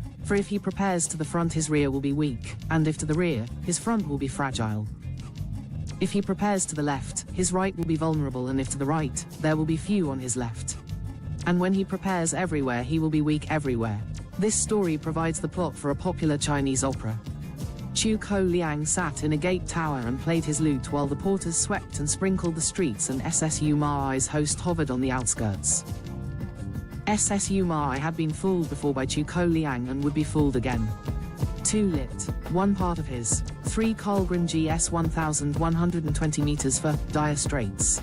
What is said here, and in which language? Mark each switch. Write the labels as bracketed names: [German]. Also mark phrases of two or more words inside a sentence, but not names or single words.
[English] For if he prepares to the front his rear will be weak, and if to the rear, his front will be fragile. If he prepares to the left, his right will be vulnerable, and if to the right, there will be few on his left. And when he prepares everywhere he will be weak everywhere. This story provides the plot for a popular Chinese opera. Chu Ko Liang sat in a gate tower and played his lute while the porters swept and sprinkled the streets, and SSU Mai's host hovered on the outskirts. SSU Mai had been fooled before by Chu Ko Liang and would be fooled again. 2 Lit. One part of his 3 Karlgren GS 1120 meters for dire straits.